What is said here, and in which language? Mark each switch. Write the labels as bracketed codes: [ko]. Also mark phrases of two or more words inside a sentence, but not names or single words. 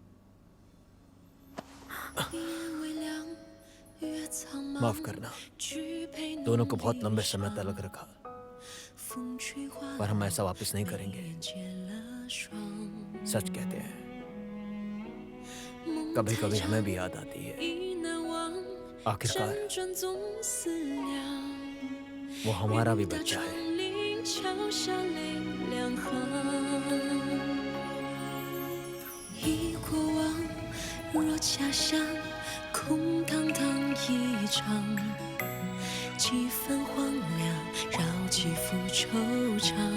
[hi] माफ करना, दोनों को बहुत लंबे समय तक अलग रखा, पर हम ऐसा वापस नहीं करेंगे। सच कहते हैं, कभी कभी हमें भी याद आती है। आखिरकार वो हमारा भी बच्चा है। [zh] 忆过往，若假象，空荡荡一场，几分荒凉，绕几幅惆怅。